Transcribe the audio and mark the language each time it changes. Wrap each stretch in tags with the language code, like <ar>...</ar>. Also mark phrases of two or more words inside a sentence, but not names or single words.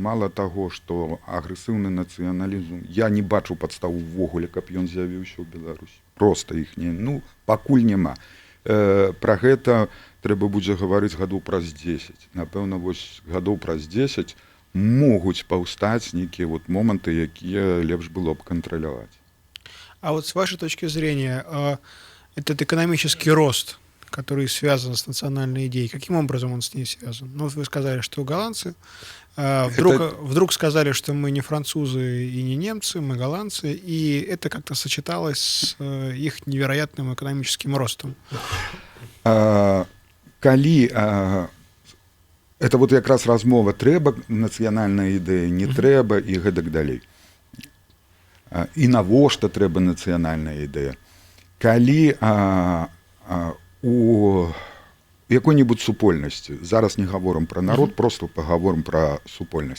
<be>Мала таго, што агрэсыўны нацыяналізм, я не бачу падстаў увогуле, каб ён з'явіўся ў Беларусі. Проста іх не, ну, пакуль няма. Пра гэта трэба будзе гаварыць гадоў праз 10. Напэўна, вось гадоў праз 10 могуць паўстаць нейкія вот моманты, якія лепш было б кантраляваць.</be> <ru>А вот с вашей точки зрения, этот экономический рост, который связан с национальной идеей. Каким образом он с ней связан? Ну, вы сказали, что голландцы. Вдруг сказали, что мы не французы и не немцы, мы голландцы, и это как-то сочеталось с их невероятным экономическим ростом.</ru> <be>Калі</be> <ru>это вот</ru> <be>якраз размова трэба нацыянальная ідэя, не трэба і гэтак далей. І навошта трэба нацыянальная ідэя. Калі у якой-небудзь супольнасці, зараз не гаворым пра народ, просто пагаворым пра супольнасць.</be>